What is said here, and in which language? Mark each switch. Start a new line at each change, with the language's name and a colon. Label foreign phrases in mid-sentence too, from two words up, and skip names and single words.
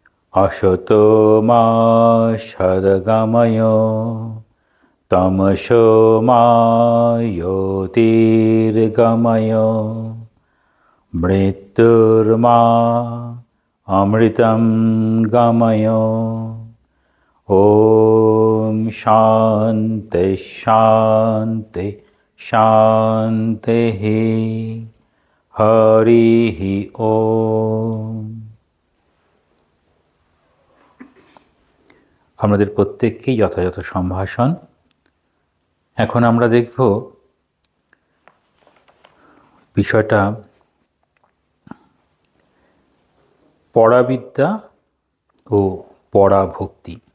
Sanskrit: असतो मा सद्गमय तमसो मा ज्योतिर्गमय मृत्युर्मा अमृतं गमय। ॐ शान्ति शान्ति शान्तिः। हरिः ॐ।
Bangla: আমাদের প্রত্যেককেই যথাযথ সম্ভাষণ। এখন আমরা দেখব বিষয়টা পরাবিদ্যা ও পরাভক্তি।